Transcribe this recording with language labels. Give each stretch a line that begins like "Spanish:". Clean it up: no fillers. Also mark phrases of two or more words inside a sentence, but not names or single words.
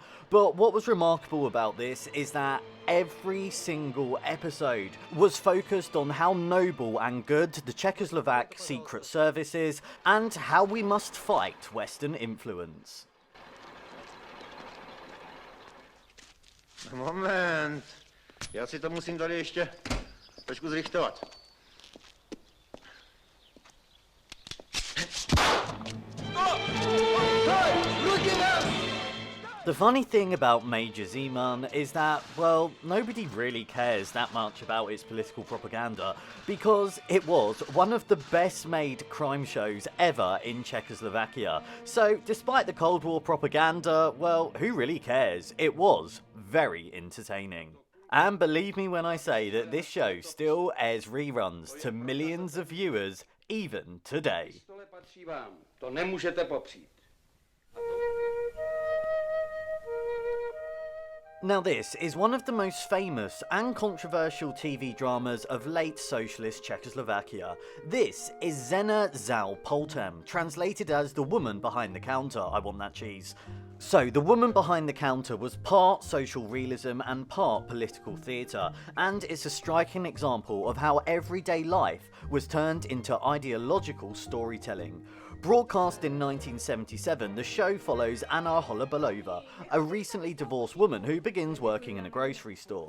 English: But what was remarkable about this is that every single episode was focused on how noble and good the Czechoslovak secret service is, and how we must fight Western influence. Moment.
Czech: Já si to musím tady ještě trošku zrichtovat.
English: The funny thing about Major Zeman is that, well, nobody really cares that much about its political propaganda because it was one of the best made crime shows ever in Czechoslovakia. So, despite the Cold War propaganda, well, who really cares? It was very entertaining. And believe me when I say that this show still airs reruns to millions of viewers even today.
Czech: To nemůžete popřít.
English: Now this is one of the most famous and controversial TV dramas of late socialist Czechoslovakia. This is
Czech: Žena za pultem,
English: translated as The Woman Behind the Counter. I want that cheese. So, The Woman Behind the Counter was part social realism and part political theatre, and it's a striking example of how everyday life was turned into ideological storytelling. Broadcast in 1977, the show follows Anna Holobalova, a recently divorced woman who begins working in a grocery store.